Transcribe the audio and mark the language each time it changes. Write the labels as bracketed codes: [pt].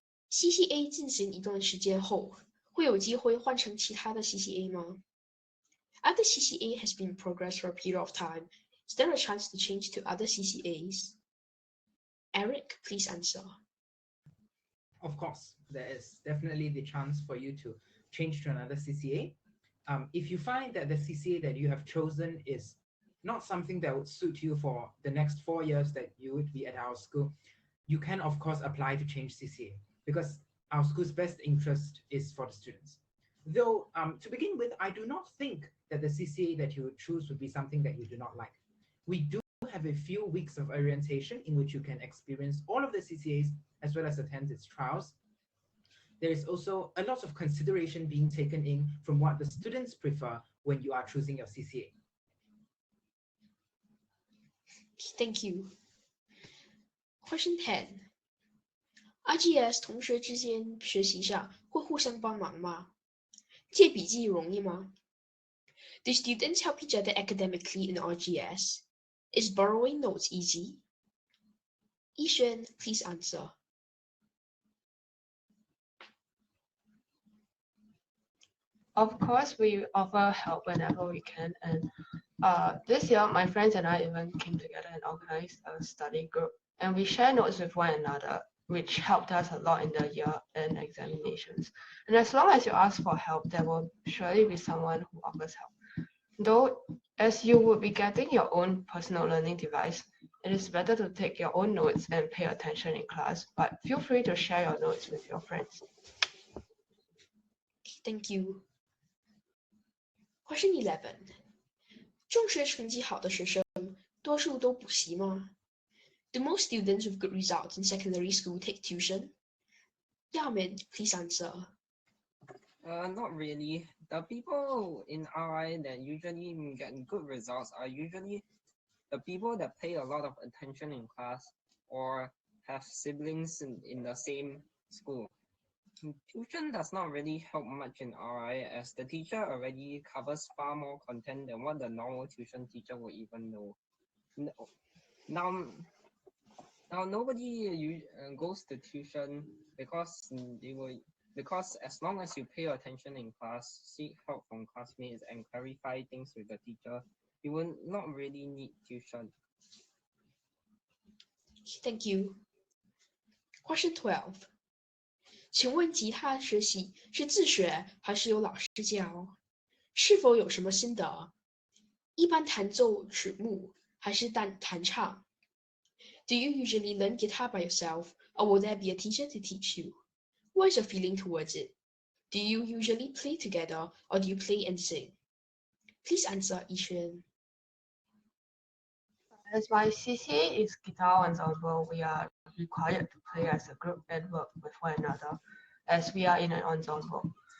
[zh] CCA 进行一段时间后，会有机会换成其他的 CCA 吗？ [en] After CCA has been in progress for a period of time, is there a chance to change to other CCAs? Eric, please answer. Of course, there is definitely the chance for you to change to another CCA. If you find that the CCA that you have chosen is not something that would suit you for the next 4 years that you would be at our school, you can of course apply to change CCA, because our school's best interest is for the students. Though, to begin with, I do not think that the CCA that you would choose would be something that you do not like. We do have a few weeks of orientation in which you can experience all of the CCAs as well as attend its trials. There is also a lot of consideration being taken in from what the students prefer when you are choosing your CCA. Thank you. Question 10. [zh] RGS 同学之间学习上会互相帮忙吗？借笔记容易吗？ [en] Do students help each other academically in RGS? Is borrowing notes easy? Yixuan, please answer. Of course, we offer help whenever we can, and this year my friends and I even came together and organized a study group, and we share notes with one another, which helped us a lot in the year-end examinations. And as long as you ask for help, there will surely be someone who offers help. Though, as you would be getting your own personal learning device, it is better to take your own notes and pay attention in class, but feel free to share your notes with your friends. Thank you. Question 11. [zh] 中学成绩好的学生多数都补习吗？ [en] Do most students with good results in secondary school take tuition? Yaomin, please answer. Not really. The people in RI that usually get good results are usually the people that pay a lot of attention in class or have siblings in the same school. Tuition does not really help much in RI as the teacher already covers far more content than what the normal tuition teacher will even know. Now, now nobody goes to tuition because because as long as you pay attention in class, seek help from classmates and clarify things with the teacher, you will not really need tuition. Thank you. Question 12. [zh] 请问吉他学习是自学还是有老师教？是否有什么心得？一般弹奏曲目还是单弹唱？ [en] Do you usually learn guitar by yourself, or will there be a teacher to teach you? What is your feeling towards it? Do you usually play together, or do you play and sing? Please answer, Yixuan. As my CCA is guitar ensemble, we are required to play as a group and work with one another as we are in an ensemble.